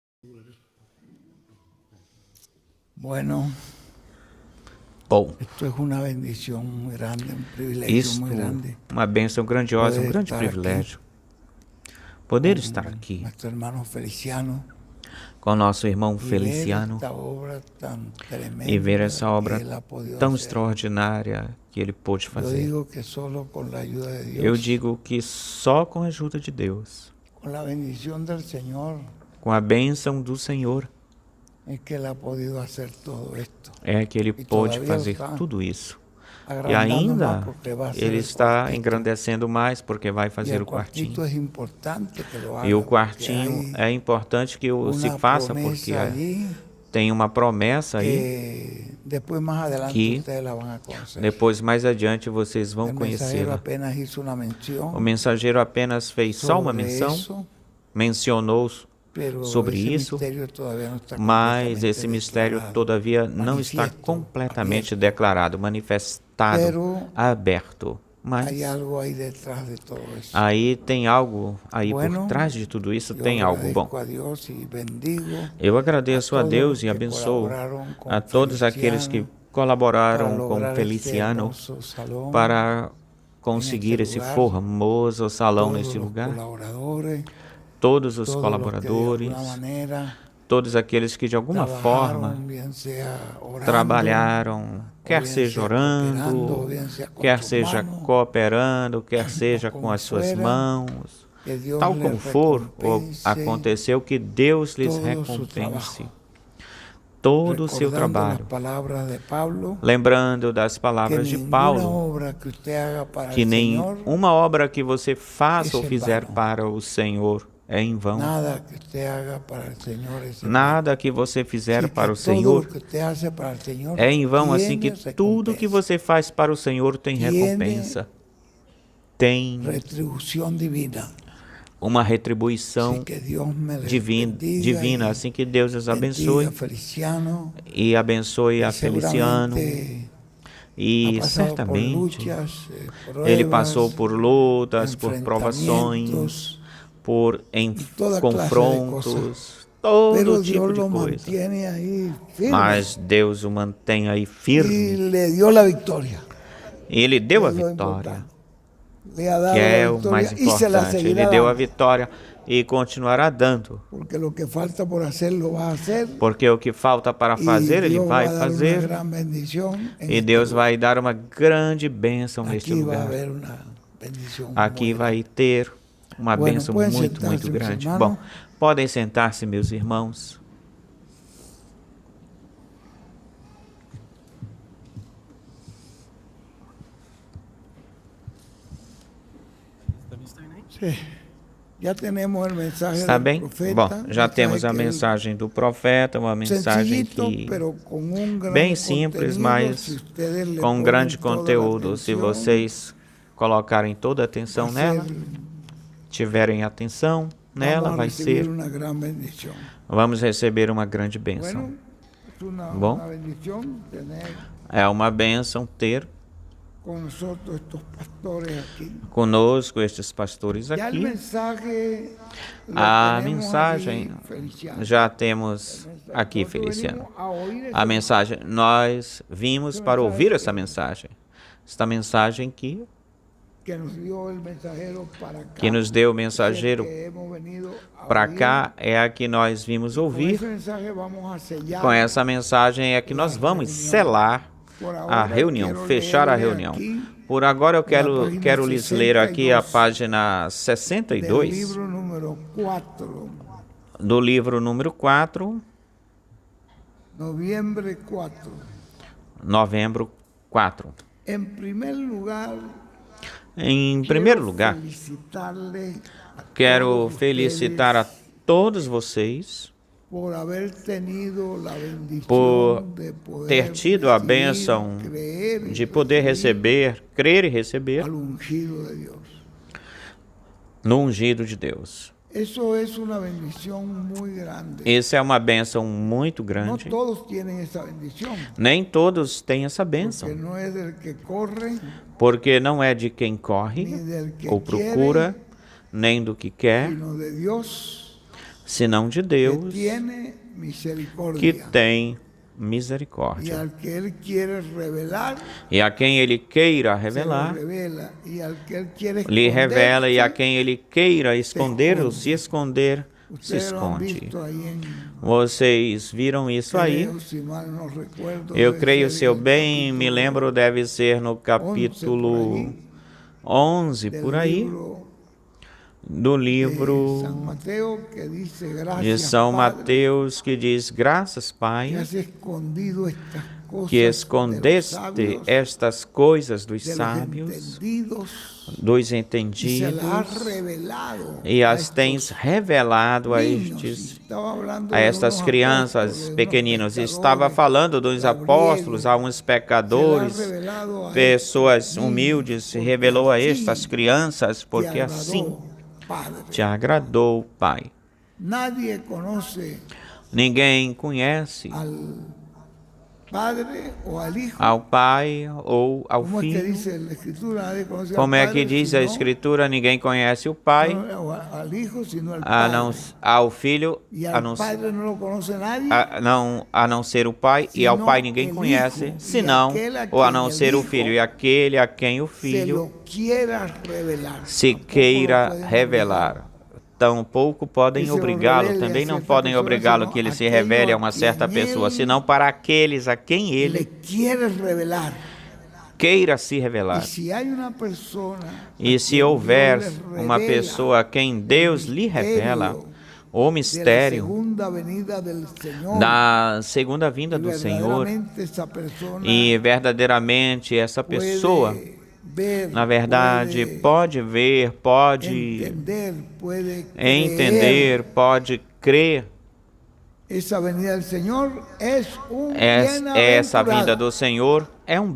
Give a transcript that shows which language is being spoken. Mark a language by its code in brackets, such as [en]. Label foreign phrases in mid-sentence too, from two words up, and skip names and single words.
[es] Bueno, [pt] Bom, [es] esto es una bendición muy grande, un privilegio [pt] isto [es] muy grande. [pt] uma bênção grandiosa, um [es] Poder [pt] grande [es] estar [pt] privilégio. Poder estar [es] con [pt] aqui [es] nuestro hermano Feliciano [pt] com nosso irmão [es] y ver [pt] Feliciano [es] esta obra tan [pt] e ver [es] tremenda [pt] essa [es] que [pt] obra [es] él ha podido [pt] tão [es] hacer. [pt] extraordinária que ele pôde [es] Yo [pt] fazer. [es] digo que solo con la ayuda de [pt] Eu [es] Dios, [pt] digo que só com a ajuda de Deus, [es] con la bendición del Señor, [pt] com a bênção do Senhor, [es] es que él ha podido hacer todo esto. [pt] é que ele E pôde [es] todavía [pt] fazer [es] está [pt] tudo isso. E [es] Agrandando más [pt] ainda [es] porque va a ser [pt] ele [es] el [pt] está [es] cuartito. [pt] engrandecendo mais porque vai [es] Y [pt] fazer [es] el [pt] o quartinho. [es] cuartito es importante que lo haga. [pt] E o [es] porque [pt] quartinho [es] hay [pt] é importante que se [es] una [pt] faça porque [es] promesa allí [pt] tem uma promessa aí [es] que después más adelante [pt] que [es] ustedes la van a conocer. [pt] depois, mais adiante, vocês vão [es] El mensajero [pt] conhecê-la. [es] apenas hizo una [pt] O [es] mención [pt] mensageiro apenas fez só uma [es] sobre [pt] menção, [es] eso, [pt] mencionou [es] pero [pt] sobre [es] ese [pt] isso, [es] misterio todavía no está [pt] mas [es] completamente [pt] esse mistério, [es] declarado, [pt] todavia, não está [es] manifiesto, [pt] completamente [es] abierto. [pt] declarado, manifestado, [es] Pero [pt] aberto. Mas [es] hay algo ahí detrás de todo eso. [pt] aí tem algo, aí [es] Bueno, [pt] por trás de tudo isso [es] yo [pt] tem algo bom. [es] agradezco a Dios y bendigo [pt] Eu agradeço a [es] todos [pt] Deus [es] los [pt] e [es] que [pt] abençoo [es] colaboraron con [pt] a todos aqueles que [es] Feliciano para [pt] colaboraram com [es] lograr este [pt] Feliciano [es] hermoso salón, [pt] para conseguir neste esse lugar, formoso salão [es] todos [pt] neste [es] los [pt] lugar. [es] colaboradores, [pt] Todos os [es] todos los que de [pt] colaboradores, [es] alguna manera [pt] todos aqueles que de alguma forma [es] trabajaron, bien sea orando, [pt] trabalharam, quer [es] bien [pt] seja [es] sea cooperando, [pt] orando, [es] bien sea con [pt] quer [es] sus [pt] seja [es] manos, [pt] cooperando, quer seja [es] como [pt] com as suas [es] fuera, [pt] mãos, [es] que Dios [pt] tal [es] les [pt] como for, ou [es] recompense [pt] aconteceu, que Deus lhes [es] todo su [pt] recompense [es] trabajo. [pt] todo o seu [es] Recordando las [pt] trabalho. [es] palabras de Pablo, [pt] Lembrando das [es] que [pt] palavras de [es] ninguna [pt] Paulo, [es] obra que usted haga para [pt] que [es] el Señor, [pt] nenhuma obra que você faça ou [es] es en [pt] fizer [es] vano. [pt] para o Senhor é em vão. [es] Nada que usted haga para el Señor es en vano. [pt] Nada que você fizer [es] Así [pt] para [es] que [pt] o [es] todo [pt] Senhor [es] lo que usted hace para el Señor [pt] é em vão, assim [es] tiene [pt] que tudo que [es] recompensa, [pt] você faz para o Senhor tem [es] Tiene [pt] recompensa. Tem [es] retribución divina. [pt] uma [es] Así [pt] retribuição [es] que Dios me les [pt] divina, [es] bendiga y [pt] assim que Deus os [es] bendiga [pt] abençoe [es] a Feliciano, [pt] e abençoe a [es] que [pt] Feliciano. [es] seguramente ha [pt] E [es] pasado por [pt] certamente [es] luchas, [pt] ele [es] pruebas, [pt] passou por lutas, por provações, [es] enfrentamientos, [pt] por [es] toda clase de [pt] confrontos, todo [es] pero [pt] tipo [es] Dios [pt] de [es] lo [pt] coisa. [es] mantiene ahí firme [pt] Mas Deus o mantém aí [es] y [pt] firme. [es] le dio la victoria. [pt] E Ele deu a [es] Es lo [pt] vitória, [es] importante. Le ha dado [pt] que é [es] la [pt] o mais [es] victoria y se la [pt] importante. Ele [es] seguirá [pt] deu a [es] dando, [pt] vitória e continuará dando. [es] porque lo que falta por hacer lo va a hacer [pt] Porque o que falta para [es] y [pt] fazer, Ele [es] Dios [pt] vai [es] va a dar una [pt] fazer. [es] gran bendición en [pt] E [es] este [pt] Deus [es] lugar. [pt] vai dar uma grande bênção neste [es] Aquí va a [pt] lugar. [es] haber una bendición [pt] Aqui [es] muy [pt] vai ter uma [es] Bueno, [pt] bênção [es] pueden [pt] muito, [es] sentar-se, [pt] muito meus grande. irmãos. Bom, podem sentar-se, meus irmãos. [es] Sí. Ya tenemos el mensaje [pt] Está [es] del [pt] bem? [es] profeta, [pt] Bom, já [es] mensaje [pt] temos a [es] que [pt] mensagem do profeta, uma mensagem [es] sencillito, [pt] que [es] pero con un gran [pt] bem simples, [es] contenido, [pt] mas [es] si ustedes le [pt] com um [es] ponen [pt] grande [es] toda la [pt] conteúdo. Se [es] atención, [pt] vocês colocarem toda a [es] va [pt] atenção [es] a [pt] nela, [es] ser- [pt] tiverem atenção nela, [es] vamos a [pt] vai [es] recibir [pt] ser, [es] una gran bendición. [pt] vamos receber uma grande bênção. [es] Bueno, es [pt] Bom. [es] una bendición tener [pt] É uma bênção ter [es] con nosotros estos pastores aquí. [pt] conosco estes pastores [es] Ya el [pt] aqui. [es] mensaje lo [pt] A [es] tenemos [pt] mensagem [es] aquí, Feliciano. [pt] já temos aqui, [es] Nosotros [pt] Feliciano. [es] venimos a oír ese [pt] A mensagem, nós vimos para ouvir essa mensagem. Esta mensagem [es] que nos dio el mensajero para acá, [pt] que nos deu o [es] es el [pt] mensageiro [es] que hemos venido a [pt] para [es] oír. [pt] cá é a que nós vimos [es] Con [pt] ouvir. [es] ese mensaje vamos a sellar. [pt] Com essa mensagem é que nós vamos selar [es] Por [pt] a [es] ahora [pt] reunião, [es] quiero [pt] fechar a [es] leerle [pt] reunião. [es] aquí [pt] Por agora eu na página quero lhes ler aqui a [es] 62 [pt] página [es] del [pt] 62 [es] libro número 4, [pt] do livro número 4, [es] noviembre 4. [pt] novembro 4. [es] En primer lugar, [pt] Em primeiro lugar, [es] felicitarle a [pt] quero [es] todos [pt] felicitar a [es] ustedes [pt] todos vocês [es] por haber tenido la bendición [pt] por [es] de poder [pt] ter tido a [es] recibir, [pt] bênção [es] creer y [pt] de poder receber, crer e receber [es] al ungido de Dios. [pt] no ungido de Deus. [es] Eso es una bendición muy grande. [pt] Essa é uma bênção muito [es] No [pt] grande. [es] todos tienen esa bendición, [pt] Nem todos têm essa [es] porque [pt] bênção, [es] no es del que corre, [pt] porque não é de quem [es] ni [pt] corre [es] del que [pt] ou procura, [es] quiere, [pt] nem do que quer, [es] sino de Dios [pt] senão de [es] que [pt] Deus, [es] tiene [pt] que [es] misericordia. [pt] tem [es] Y [pt] misericórdia. [es] al que Él quiere revelar, [pt] E a quem Ele queira [es] se lo [pt] revelar, [es] revela. Y al que Él quiere [pt] lhe revela, e a [es] esconderse, [pt] quem Ele queira esconder ou se esconder, [es] se ustedes lo han [pt] esconde. [es] visto ahí en [pt] Vocês viram isso aí? [es] creo, si mal no recuerdo, [pt] Eu [es] debe [pt] creio, [es] ser [pt] se eu [es] en el [pt] bem me [es] capítulo [pt] lembro, deve ser no [es] 11 [pt] capítulo 11, [es] del [pt] por aí, [es] libro [pt] do [es] de [pt] livro [es] San Mateo, que dice, [pt] de [es] gracias, [pt] São [es] Padre, [pt] Mateus, que diz: graças, [es] que [pt] Pai, [es] has escondido estas cosas [pt] que [es] de los [pt] escondeste [es] sabios, [pt] estas coisas dos [es] de los [pt] sábios, [es] entendidos, [pt] dos [es] y se las [pt] entendidos, [es] has revelado [pt] e [es] a [pt] as tens [es] estos [pt] revelado a [es] niños. [pt] estes, [es] Estaba hablando [pt] a [es] de [pt] estas [es] unos [pt] crianças [es] apóstoles, unos [pt] pequeninos. [es] pescadores, [pt] Estava falando dos [es] labriegos, [pt] apóstolos, a uns [es] se las [pt] pecadores, [es] has revelado a [pt] pessoas [es] estos [pt] humildes, se [es] niños, [pt] revelou a [es] porque [pt] estas [es] así [pt] crianças, [es] te [pt] porque [es] agradó, [pt] assim [es] Padre. [pt] te agradou, Pai. [es] Nadie conoce [pt] Ninguém conhece [es] al Padre o al Hijo. [pt] ao Pai ou ao [es] ¿Cómo es que [pt] Filho. [es] dice la Escritura? Nadie conoce [pt] Como [es] al [pt] é [es] Padre, [pt] que diz a [es] sino- [pt] Escritura? Ninguém conhece o Pai, [es] no, al Hijo, sino al [pt] a [es] Padre. [pt] não, ao Filho, [es] Y [pt] a [es] al [pt] não, [es] Padre no lo conoce nadie. [pt] a não ser o Pai, e ao Senão Pai ninguém [es] el [pt] conhece, [es] Hijo, [pt] senão, e aquele a ou a quem não [es] el [pt] ser o [es] Hijo [pt] Filho, e aquele a quem o [es] se [pt] Filho [es] lo quiera revelar. [pt] se [es] Tampoco [pt] queira [es] lo pueden [pt] revelar. Tampouco podem [es] Que se [pt] obrigá-lo, [es] revele a [pt] também não certa podem pessoa, obrigá-lo senão que ele se aquele revele a a uma quem certa pessoa, ele senão para aqueles a quem [es] le [pt] ele [es] quiere revelar. [pt] queira se [es] Y [pt] revelar. [es] si hay una persona [pt] E [es] a [pt] se [es] quien [pt] houver [es] Dios le [pt] uma [es] revela [pt] pessoa a quem Deus lhe revela o [es] de la [pt] mistério [es] segunda venida del Señor, [pt] da segunda vinda [es] y [pt] do Senhor, [es] verdaderamente esa persona [pt] e verdadeiramente essa [es] puede [pt] pessoa, [es] ver, [pt] na verdade, [es] puede [pt] pode ver, pode [es] entender, puede creer. [pt] entender, pode crer. [es] Esa venida del Señor es un [pt] Essa vinda [es] bienaventurado. [pt] do Senhor é um